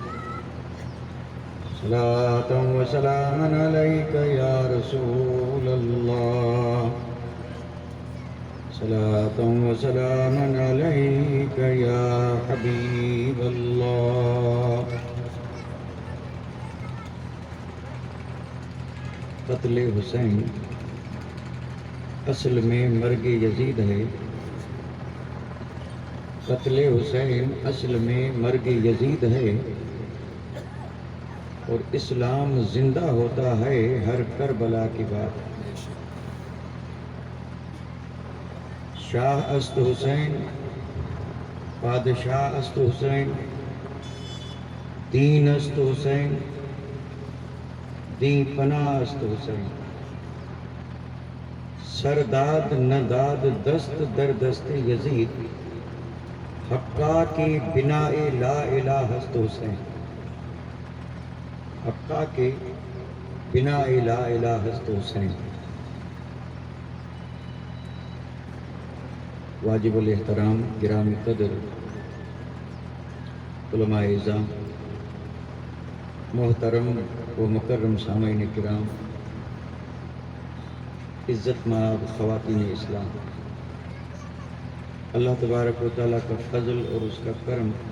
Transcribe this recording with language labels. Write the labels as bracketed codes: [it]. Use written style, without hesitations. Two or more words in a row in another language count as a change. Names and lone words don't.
[ar] صلاة وسلاما عليك يا رسول الله صلاة وسلاما عليك يا حبيب الله [ur] قتل حسین اصل میں مرگ یزید ہے قتل حسین اصل میں مرگ یزید ہے اور اسلام زندہ ہوتا ہے ہر کربلا کی بات [fa] شاہ است حسین بادشاہ است حسین دین است حسین دین پناہ است حسین سرداد نداد دست در دست یزید حقا کی بنا لا الہ است حسین حقا کے بنا لا الہ است حسین [ur] واجب الاحترام گرامی قدر علماء اعظام محترم و مکرم سامعین کرام عزت مآب خواتین اسلام اللہ تبارک و تعالیٰ کا فضل اور اس کا کرم